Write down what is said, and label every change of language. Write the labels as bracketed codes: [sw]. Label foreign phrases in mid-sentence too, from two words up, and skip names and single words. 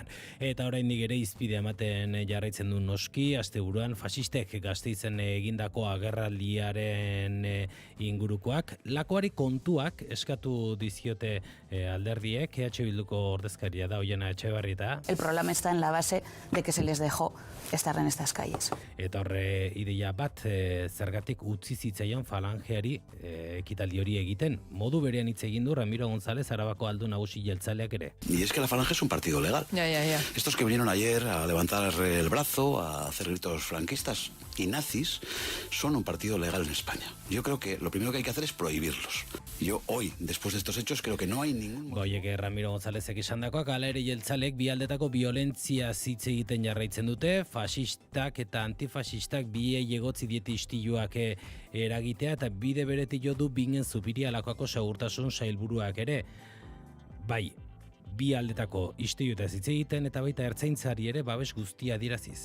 [eu] Eta oraindik ere izpide ematen jarraitzen du noski, asteburuan fasistek Gasteizen egindako agerraldiaren ingurukoak, lakoari kontuak eskatu diziote alderdiek, EH Bilduko ordezkaria da Oiana Etxebarrieta. [es] El problema está en la base de que se les dejó estar en estas calles. [eu] Eta horre ideia bat zergatik utzi zitzaion falangeari ekitaldi hori egiten. Modu berean hitz egin du Ramiro González, Arabako aldu nagusi jeltzaleak ere. [es] Y es que la falange es un partido legal. Ya. Estos que vinieron ayer a levantar el brazo, a hacer gritos franquistas y nazis, son un partido legal en España. Yo creo que lo primero que hay que hacer es prohibirlos. Yo hoy, después de estos hechos, creo que no hay ningún... [eu] Goiek Ramiro Gonzálezek esandakoak, hala ere jeltzalek bi aldetako violentzia hitz egiten jarraitzen dute, fasistak eta antifasistak biei egotzi diete istiluak eragitea, eta bide beretik jo du Bingen Zupiria alakoako segurtasun sailburuak ere. Bai, bi aldetako istiluetaz hitz egiten eta baita ertzaintzari ere babes guztia adieraziz.